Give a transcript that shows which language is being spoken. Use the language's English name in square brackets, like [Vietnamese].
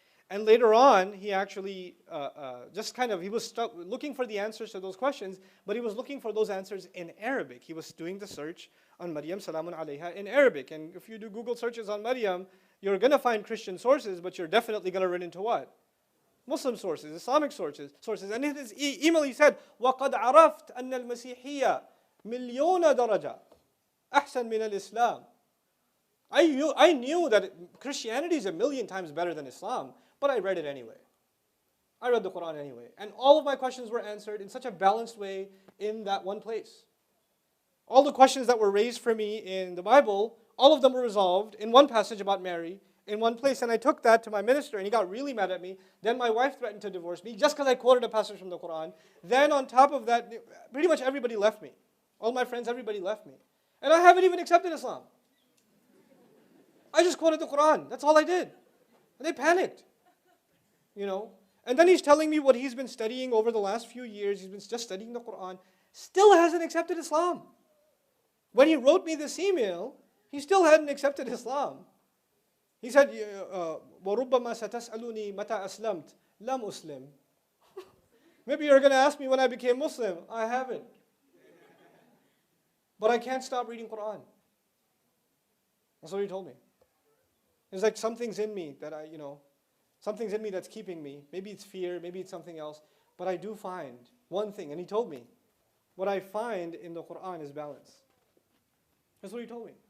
[English] And later on, he actually he was stuck looking for the answers to those questions, but he was looking for those answers in Arabic. He was doing the search on Maryam [Arabic] salamun alayha [English] in Arabic. And if you do Google searches on Maryam, you're going to find Christian sources, but you're definitely going to run into what? Muslim sources, Islamic sources. [Arabic] And in his email he said, وَقَدْ عَرَفْتَ أَنَّ الْمَسِيحِيَّةَ مِلْيُونَ دَرَجَةٍ أَحْسَنْ مِنَ الْإِسْلَامِ. [English] I knew that Christianity is 1,000,000 times better than Islam, but I read it anyway. I read the Quran anyway. And all of my questions were answered in such a balanced way in that one place. All the questions that were raised for me in the Bible, all of them were resolved in one passage about Mary, in one place. And I took that to my minister, and he got really mad at me. Then my wife threatened to divorce me just because I quoted a passage from the Quran. Then on top of that, pretty much everybody left me. All my friends, everybody left me. And I haven't even accepted Islam. I just quoted the Quran. That's all I did. And they panicked. And then he's telling me what he's been studying over the last few years. He's been just studying the Quran. Still hasn't accepted Islam. When he wrote me this email, he still hadn't accepted Islam. [Arabic] He said, وَرُبَّمَا سَتَسْأَلُونِي مَتَى أَسْلَمْتَ لَمْ أُسْلِمْ. [English] Maybe you're going to ask me when I became Muslim. I haven't. But I can't stop reading Quran. That's what he told me. It's like something's in me that something's in me that's keeping me. Maybe it's fear, maybe it's something else. But I do find one thing, and he told me, what I find in the Quran is balance. That's what he told me.